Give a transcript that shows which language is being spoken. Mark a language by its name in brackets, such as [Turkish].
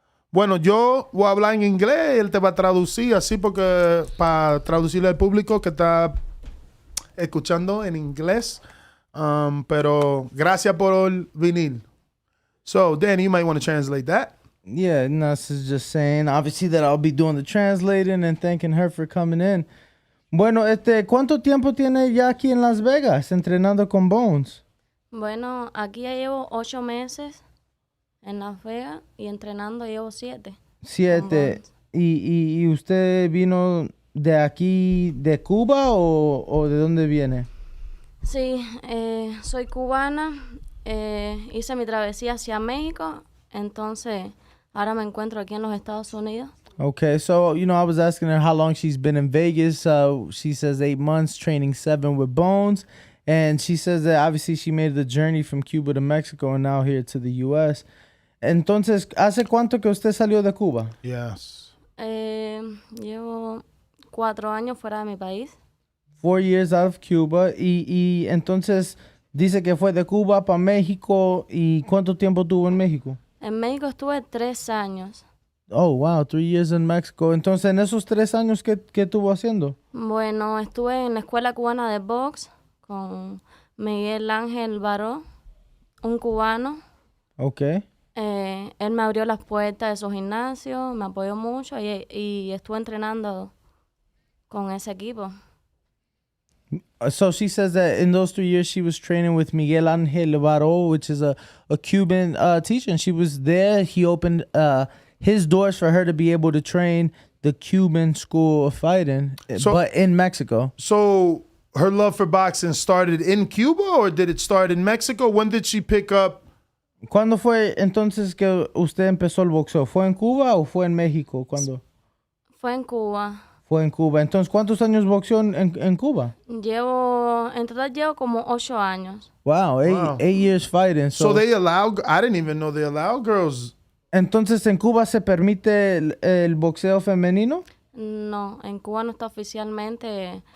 [Spanish] Bueno, yo voy a hablar en inglés y él te va a traducir así porque para traducirle al público que está escuchando en inglés. Pero gracias por venir. [English] So, Danny, you might want to translate that. Yeah, Nas is just saying, obviously, that I'll be doing the translating and thanking her for coming in. [Spanish] Bueno, ¿cuánto tiempo tiene ya aquí en Las Vegas entrenando con Bones? Bueno, aquí ya llevo 8 meses en Las Vegas y entrenando llevo 7. 7. ¿Y usted vino de aquí, de Cuba o de dónde viene? Sí, soy cubana, hice mi travesía hacia México, entonces ahora me encuentro aquí en los Estados Unidos. [English] Okay, so, you know, I was asking her how long she's been in Vegas. She says 8 months, training 7 with Bones. And she says that obviously she made the journey from Cuba to Mexico and now here to the U.S. [Spanish] Entonces, ¿hace cuánto que usted salió de Cuba? [English] Yes. [Spanish] Llevo 4 años fuera de mi país. [English] 4 years out of Cuba. [Spanish] Y entonces dice que fue de Cuba para México. ¿Y cuánto tiempo tuvo en México? En México estuve 3 años. [English] Oh, wow, 3 years in Mexico. [Spanish] Entonces, en esos 3 años, ¿qué estuvo haciendo? Bueno, estuve en la Escuela Cubana de Box con Miguel Ángel Baró, un cubano. [English] Okay. [Spanish] Él me abrió las puertas de su gimnasio, me apoyó mucho y estuve entrenando con ese equipo. [English] So she says that in those 3 years she was training with Miguel Ángel Baró, which is a Cuban teacher, and she was there. He opened his doors for her to be able to train the Cuban school of fighting, but in Mexico. So her love for boxing started in Cuba or did it start in Mexico? When did she pick up? [Spanish] ¿Cuándo fue entonces que usted empezó el boxeo? ¿Fue en Cuba o fue en México? ¿Cuándo? Fue en Cuba. Fue en Cuba. Entonces, ¿cuántos años boxeó en Cuba? En total llevo como 8 años. [English] Wow, 8 years fighting. So they allow, I didn't even know they allow girls. [Spanish] Entonces, ¿en Cuba se permite el boxeo femenino? No, en Cuba no está oficialmente